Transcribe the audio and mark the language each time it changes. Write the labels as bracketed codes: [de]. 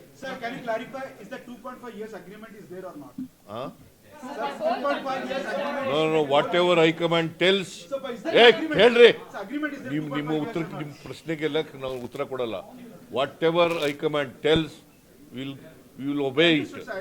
[en] Sir, can you clarify, is the 2.5 years agreement is there or not? Huh? Sir, 2.5 years agreement. No, whatever High Command tells. So, is there agreement? [kn] ಹೇಳ್ರಿ, [en] Sir, agreement is there. [kn] ನಿಮ್ಮ ಉತ್ತರಕ್ಕೆ, ನಿಮ್ಮ ಪ್ರಶ್ನೆಗೆಲ್ಲ ನಾವು ಉತ್ತರ ಕೊಡಲ್ಲ. [en] Whatever High Command tells, we will obey it.